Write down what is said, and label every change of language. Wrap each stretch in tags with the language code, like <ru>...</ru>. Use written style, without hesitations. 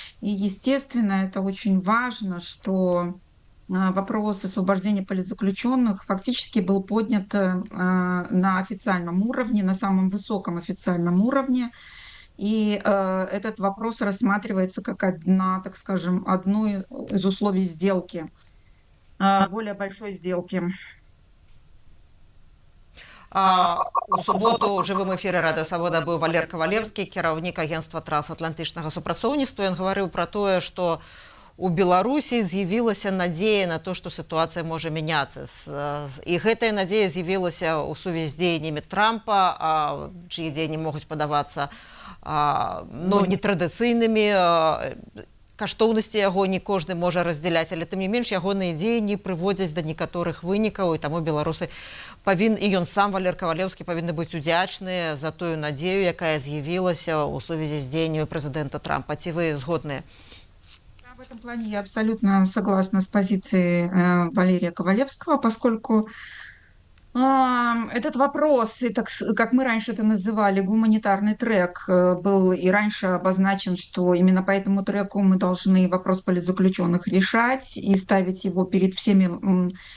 <ru>И, естественно, это очень важно, что вопрос освобождения политзаключенных фактически был поднят на официальном уровне, на самом высоком официальном уровне. И этот вопрос рассматривается как одно из условий сделки, более большой сделки.</ru> <be>У суботу ў жывым эфіры Радыё Свабода быў Валер Кавалевскі, кіраўнік агенцтва трансатлантычнага супрацоўніцтва. Ён гаварыў пра тое, што у Беларусі з'явілася надзея на то, што сітуацыя можа мяняцца. І гэтая надзея з'явілася ў сувязі з дзеяннямі Трампа, чые дзеянні могуць падавацца нетрадыцыйнымі. Каштоўнасці яго не кожны можа раздзяляць, але тым не менш ягоныя дзеянні прыводзяць да некаторых вынікаў, і таму беларусы і ён сам, Валер Кавалевскі, павінны быць удзячныя за тую надзею, якая з'явілася ў сувязі з дзеяннямі прэзідэнта Трампа. Ці вы згодныя?</be> <ru>В этом плане я абсолютно согласна с позицией Валерия Ковалевского, поскольку этот вопрос, и так, как мы раньше это называли, гуманитарный трек, был и раньше обозначен, что именно по этому треку мы должны вопрос политзаключенных решать и ставить его перед всеми</ru>